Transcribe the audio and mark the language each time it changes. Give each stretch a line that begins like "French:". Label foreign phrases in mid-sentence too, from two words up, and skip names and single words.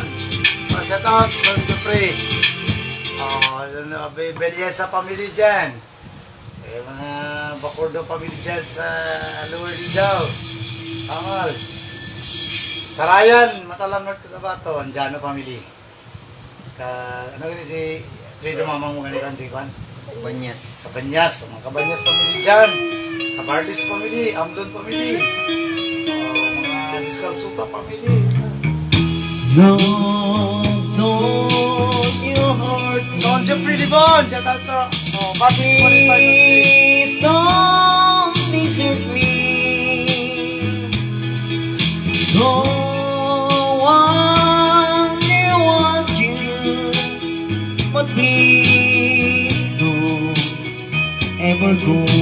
English: Shout out,
Filipino: Son Jeffrey! Belyesa family dyan. Mga Bacordo family dyan sa Lower Rizal. Samal. Sarayan, Matalam North Cotabato, Anjano family. Ano kasi si Fredo Mamang mo ganito si Juan? Banyas. Kabanyas, mga Kabanyas family dyan. Kabarlis family, Amdon family. Mga Discalsuta family.
English: Don't your heart
Filipino: Son Jeffrey Libon,
English: shout out
Filipino: sa Basi 45
English: please don't desert me. No one may want you, but please don't ever go.